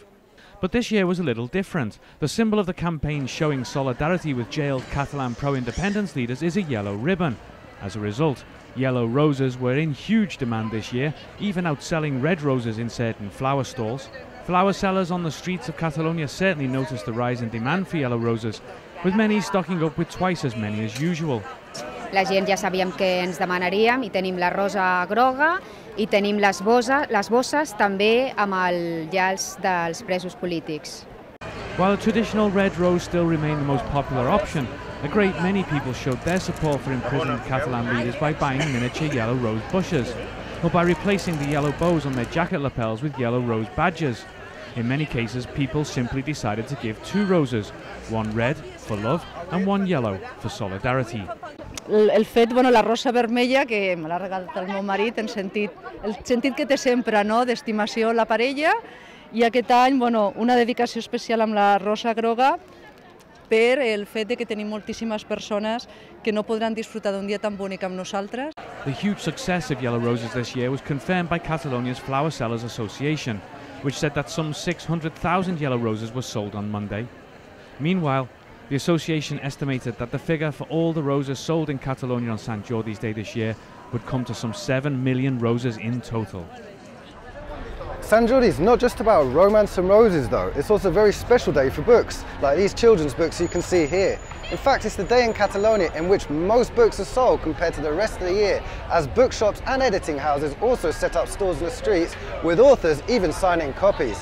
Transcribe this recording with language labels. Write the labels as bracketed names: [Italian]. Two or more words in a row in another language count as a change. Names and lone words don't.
[English] But this year was a little different. The symbol of the campaign showing solidarity with jailed Catalan pro-independence leaders is a yellow ribbon. As a result, yellow roses were in huge demand this year, even outselling red roses in certain flower stalls. Flower sellers on the streets of Catalonia certainly noticed the rise in demand for yellow roses, with many stocking up with twice as many as usual. [Catalan] La gent ja sabíem que ens demanaríem i tenim la rosa groga i tenim les bosses també amb els llals dels presos polítics. [English] While the traditional red rose still remained the most popular option, a great many people showed their support for imprisoned Catalan leaders by buying miniature yellow rose bushes, or by replacing the yellow bows on their jacket lapels with yellow rose badges. In many cases, people simply decided to give two roses, one red for love and one yellow for solidarity. [Catalan] El fet, la rosa vermella, que me l'ha regalat el meu marit, el sentit que té sempre, no?, d'estimació la parella, i aquest any, una dedicació especial amb la rosa groga per el fet de que tenim moltíssimes persones que no podran disfrutar d'un dia tan bonic amb nosaltres. [English] The huge success of yellow roses this year was confirmed by Catalonia's Flowersellers Association, which said that some 600,000 yellow roses were sold on Monday. Meanwhile, the association estimated that the figure for all the roses sold in Catalonia on Sant Jordi's Day this year would come to some 7 million roses in total. Sant Jordi is not just about romance and roses though, it's also a very special day for books, like these children's books you can see here. In fact, it's the day in Catalonia in which most books are sold compared to the rest of the year, as bookshops and editing houses also set up stores in the streets, with authors even signing copies.